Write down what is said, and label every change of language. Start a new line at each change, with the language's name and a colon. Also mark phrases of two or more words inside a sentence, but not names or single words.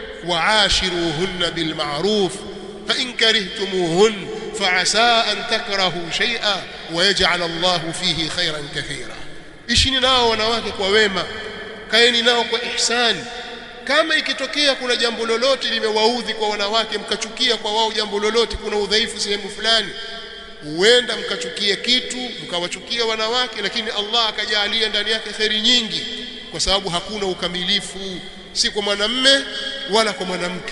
Arabic: وعاشروهن بالمعروف فإن كرهتموهن فعسى أن تكرهوا شيئا ويجعل الله فيه خيرا كثيرا.
Swahili: Ishini nao wanawake kwa wema, kaeni nao kwa ihsani. Kama ikitokea kuna jambo lolote limewaudhi kwa wanawake, mkachukia kwa wao jambo lolote, kuna udhaifu sehemu fulani, huenda mkachukia kitu mkawachukia wanawake, lakini Allah akajalia ndani yake khairi nyingi, kwa sababu hakuna ukamilifu, si kwa mwanamume wala kwa mwanamke.